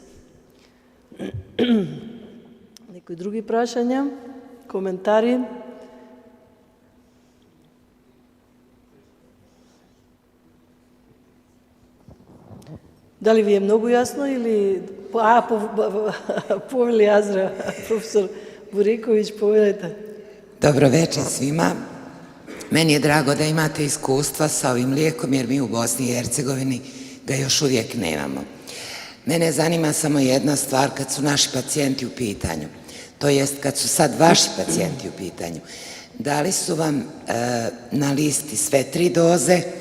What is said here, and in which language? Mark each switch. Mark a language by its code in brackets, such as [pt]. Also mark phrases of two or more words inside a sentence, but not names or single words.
[mk] Некои други прашања, коментари? Дали ви е многу јасно или... Повели Азра, професор Бурековиć, povedajte. [bs] Dobro večer svima. Meni je drago da imate iskustva sa ovim lijekom jer mi u Bosni i Hercegovini ga još uvijek nemamo. Mene zanima samo jedna stvar kad su naši pacijenti u pitanju. To jest kad su sad vaši pacijenti u pitanju. Da li su vam na listi sve 3 doze?